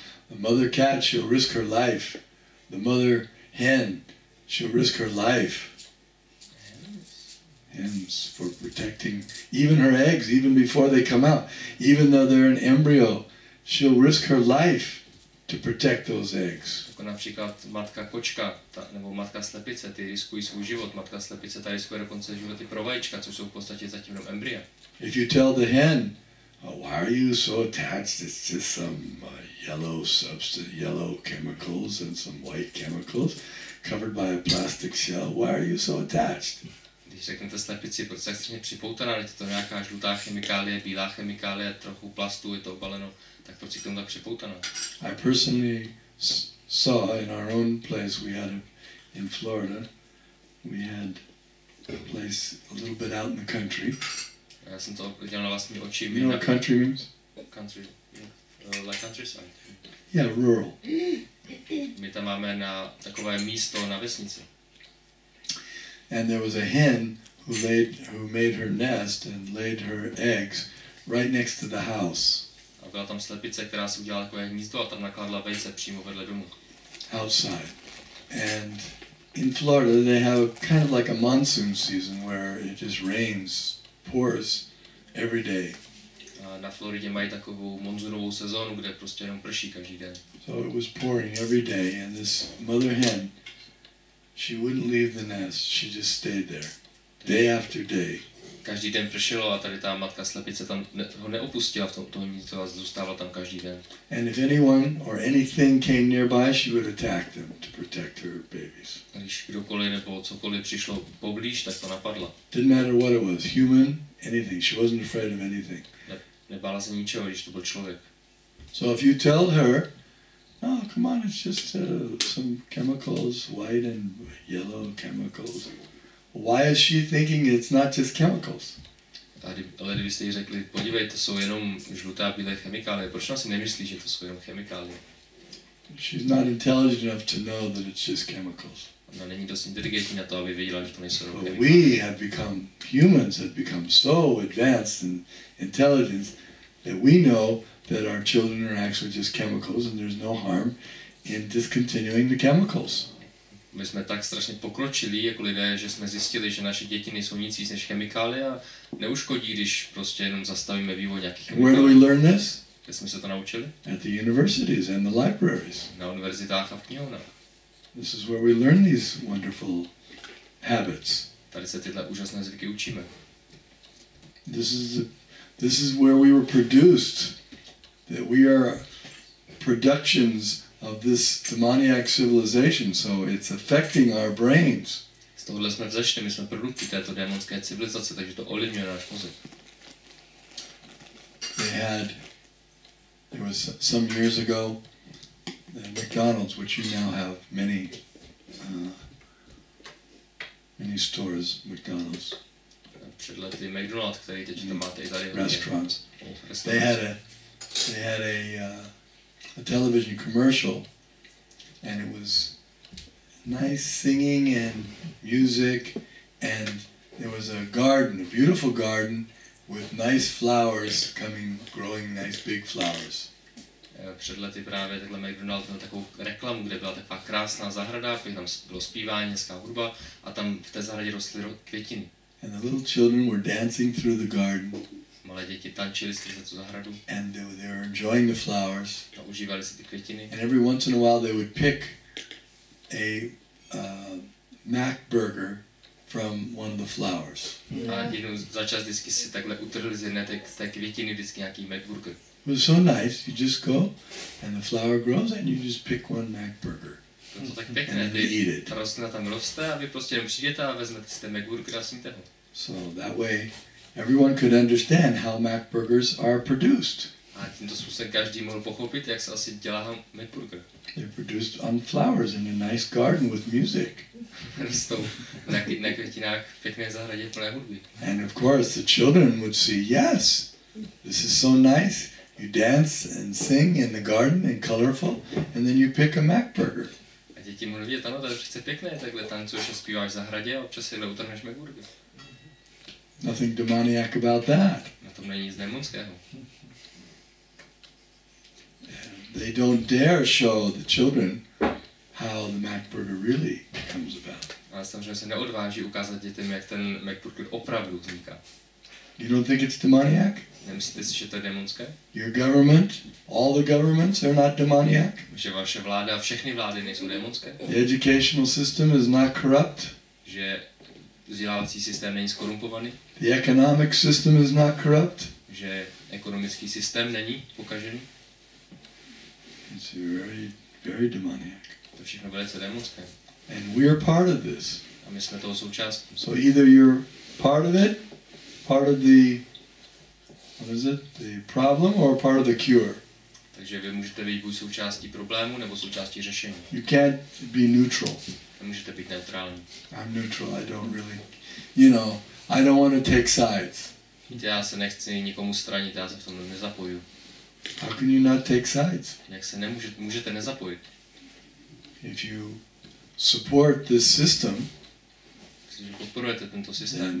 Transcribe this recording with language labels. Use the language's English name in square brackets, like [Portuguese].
[English] The mother cat, she'll risk her life. The mother hen, she'll risk her life. Hens for protecting even her eggs, even before they come out. Even though they're an embryo, she'll risk her life to protect those eggs. [Czech] Jako například matka kočka, nebo matka slepice, ty riskují svůj život. Matka slepice ta riskuje dokonce životy pro vajíčka, což jsou v podstatě zatím jenom embrya. [English] If you tell the hen, oh, why are you so attached? It's just some yellow substance, yellow chemicals and some white chemicals covered by a plastic shell. Why are you so attached? [Czech] Když řeknete slepici, proč se extrémně připoutaná, je to nějaká žlutá chemikálie, bílá chemikálie, trochu plastu, je to obaleno, tak proč si k tomu tak připoutaná? [English] I personally saw in our own place in Florida, we had a place a little bit out in the country. [Czech] Já jsem to viděl na vlastní oči. [English] You know what country means? Country, like countryside. Yeah, rural. [Czech] My tam máme na takové místo na vesnici. [English] And there was a hen who made her nest and laid her eggs right next to the house. [Czech] A byla tam slepice, která si udělala takové hnízdo a tam nakládala vejce přímo vedle domu. [English] Outside. And in Florida they have kind of like a monsoon season where it just rains, pours every day. [Czech] A na Floridě mají takovou monzunovou sezónu, kde prostě jenom prší každý den. [English] So it was pouring every day, and this mother hen, she wouldn't leave the nest. She just stayed there, day after day. [Czech] Každý den pršelo a tady ta matka slepice tam ho neopustila v tom hnízdu a zůstávala tam každý den. [English] And if anyone or anything came nearby, she would attack them to protect her babies. [Czech] A když kdokoliv nebo cokoliv přišlo poblíž, tak to napadla. [English] Didn't matter what it was, human, anything. She wasn't afraid of anything. [Czech] Nebála se ničeho, když to byl člověk. [English] So if you tell her, oh, come on, it's just some chemicals, white and yellow chemicals. Why is she thinking it's not just chemicals? [Czech] Ale kdybyste jí řekli, podívej, to jsou jenom žluté a bílé chemikálie, proč ona si nemyslí, že to jsou jenom chemikálie? [English] She's not intelligent enough to know that it's just chemicals. [Czech] Ona není dost inteligentní na to, aby věděla, že to nejsou jenom [English] But [Czech] chemikálie. [English] humans have become so advanced in intelligence that we know that our children are actually just chemicals and there's no harm in discontinuing the chemicals. [Czech] My jsme tak strašně pokročili jako lidé, že jsme zjistili, že naše děti nejsou nic víc než chemikálie a neuškodí, když prostě jenom zastavíme vývoj nějakých chemikálií. [English] Where do we learn this? [Czech] Kde jsme se to naučili? [English] At the universities and the libraries. [Czech] Na univerzitách a v knihovnách. [English] This is where we learn these wonderful habits. [Czech] Tady se tyhle úžasné zvyky učíme. [English] This is where we were produced. That we are productions of this demoniac civilization, so it's affecting our brains. [Czech] Z tohohle jsme vzešli, my jsme produkty této démonské civilizace, takže to ovlivňuje náš mozek. [English] There was some years ago, McDonald's, which you now have many stores, McDonald's. [Czech] Před lety McDonald's, který teď tam máte i tady. [English] Restaurants. They had a television commercial, and it was nice singing and music, and there was a garden, a beautiful garden with nice flowers growing nice big flowers. [Czech] Před lety právě takhle McDonald měl takovou reklamu, kde byla taková krásná zahrada, tam bylo zpívání, hezká hudba a tam v té zahradě rostly květiny. [English] And the little children were dancing through the garden. [Czech] Malé děti tančily skrze tu zahradu. [English] And they were enjoying the flowers. [Czech] A užívali si ty květiny. [English] And every once in a while they would pick a Mac burger from one of the flowers. [Czech] A jednou za čas vždycky si takhle utrhli z jedné té květiny vždycky nějaký McBurger. [English] It was so nice. You just go and the flower grows and you just pick one Mac burger. [Czech] To tak pěkné, ta rostlina tam roste a vy prostě jen přijdete a vezmete si ten McBurger a sníte ho. [English] So that way everyone could understand how Mac burgers are produced. [Czech] A tímto způsobem každý mohl pochopit, jak se asi dělá McBurger. [English] They're produced on flowers in a nice garden with music. [Czech] Rostou na květinách v pěkné zahradě plné hudby. [English] And of course the children would see, yes, this is so nice. You dance and sing in the garden and colorful, and then you pick a Mac burger. [Czech] A děti mohly vidět, ano, to je přece pěkné, takhle tancuješ a zpíváš v zahradě a občas si utrhneš McBurger. [English] Nothing demoniac about that. [Czech] Na tom není nic démonského. [English] They don't dare show the children how the Mac burger really comes about. [Czech] Ale samozřejmě se neodváží ukázat dětem, jak ten McBurger opravdu vzniká. [English] You don't think it's demoniac? [Czech] Nemyslíte si, že to je démonské? [English] Your government, all the governments are not demoniac? [Czech] Že vaše vláda, všechny vlády nejsou démonské? [English] The educational system is not corrupt? [Czech] Že vzdělávací systém není skorumpovaný? [English] The economic system is not corrupt? [Czech] Že ekonomický systém není pokažený? [English] It's very, very demoniac. [Czech] To všechno velice démonské. [English] And we're part of this. [Czech] A my jsme toho součástí. [English] So either you're part of it, part of the, what is it, the problem, or part of the cure. [Czech] Takže vy můžete být buď součástí problému, nebo součástí řešení. [English] You can't be neutral. [Czech] Nemůžete být neutrální. [English] I'm neutral, I don't really, you know, I don't want to take sides. [Czech] Víte, já se nechci nikomu stranit, já se v tom nezapoju. [English] How can you not take sides? [Czech] Jak se můžete nezapojit? [English] If you support this system, [Czech] Když podporujete tento systém,